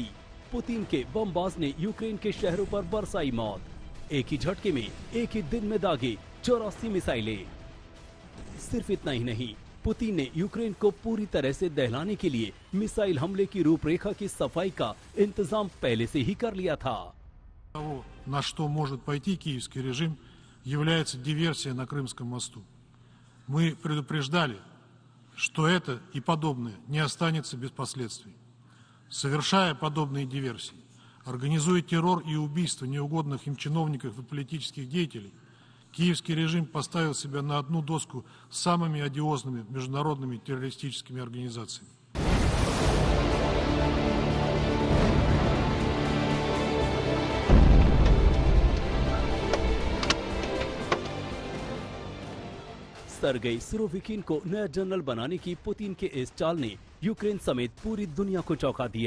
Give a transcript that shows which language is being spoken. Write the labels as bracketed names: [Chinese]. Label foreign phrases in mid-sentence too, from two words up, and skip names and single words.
[Hindi] पुतिन के बमबाज ने यूक्रेन के शहरों पर बरसाई मौत। एक ही झटके में एक ही दिन में दागे 84 मिसाइलें। सिर्फ इतना ही नहीं, पुतिन ने यूक्रेन को पूरी तरह से दहलाने के लिए मिसाइल हमले की रूपरेखा की सफाई का इंतजाम पहले से ही कर लिया था। [Russian] Того, на что может пойти киевский режим, является диверсия на Крымском мосту. Мы предупреждали, что это и подобное не останется без последствий. Совершая подобные диверсии, организуя террор и убийство неугодных им чиновников и политических деятелей, киевский режим поставил себя на одну доску с самыми одиозными международными террористическими организациями. [Hindi] सर्गेई सुरोविकिन को नया जनरल बनाने की पुतिन के इस चाल ने यूक्रेन समेत पूरी दुनिया को चौंका दिया।